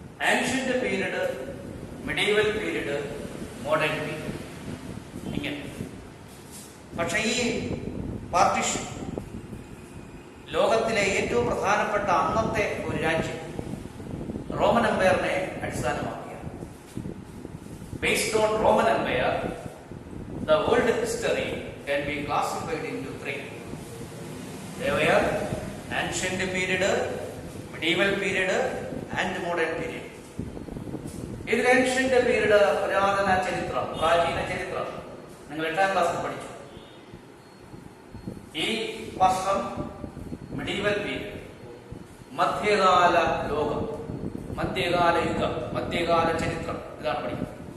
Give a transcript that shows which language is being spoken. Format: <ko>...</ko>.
<en>Ancient period, medieval period, modern period, ഇങ്ങനെ.</en> <ml>പക്ഷെ ഈ പാർട്ടിഷൻ ലോകത്തിലെ ഏറ്റവും പ്രധാനപ്പെട്ട അന്നത്തെ ഒരു രാജ്യം റോമൻ എംപയറിനെ അടിസ്ഥാനമാക്കിയാണ്.</ml> <en>Based on Roman empire, the world history can be classified into 3. They were ancient period, medieval period and modern period.</en> <ml>ഇതിൽ ancient period പുരാതന ചരിത്രം, പ്രാചീന ചരിത്രം നിങ്ങൾ 8ാം ക്ലാസ്സിൽ പഠിച്ചു. ഈ വർഷം medieval period, മധ്യകാല ലോകം, മധ്യകാല യുഗം, മധ്യകാല ചരിത്രം, ഇതാണ് പഠിക്കുന്നത്.</ml>